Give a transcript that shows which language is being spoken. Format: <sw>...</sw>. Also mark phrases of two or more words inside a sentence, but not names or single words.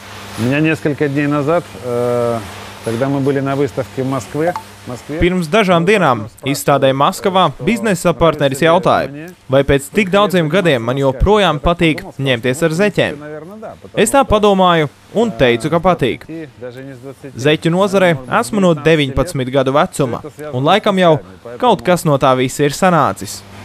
<ru>У меня несколько дней назад, когда мы были на выставке в Москве,</ru> <lv>Pirms dažām dienām izstādē Maskavā biznesa partneris jautāja, vai pēc tik daudziem gadiem man joprojām patīk ņemties ar zeķiem. Es tā padomāju un teicu, ka patīk. Zeķu nozarē esmu no 19 gadu vecuma, un laikam jau kaut kas no tā visa ir sanācis.</lv>